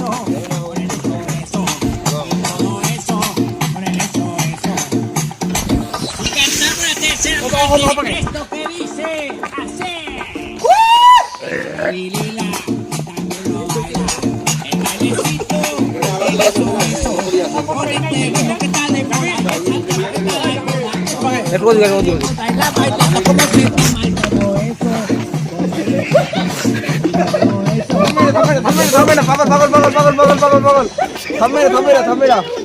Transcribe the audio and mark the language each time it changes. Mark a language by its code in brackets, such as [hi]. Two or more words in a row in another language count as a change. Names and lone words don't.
[es] Ponele todo eso, y todo eso, ponele eso. Y cantamos la tercera parte, esto que dice así. Y Lila también lo baila, el bailecito. [bn] একটু ওদিকে, একটু ওদিকে। থামবে না, পাগল পাগল পাগল পাগল পাগল পাগল পাগল, থামবে না থামবে না থামবে না।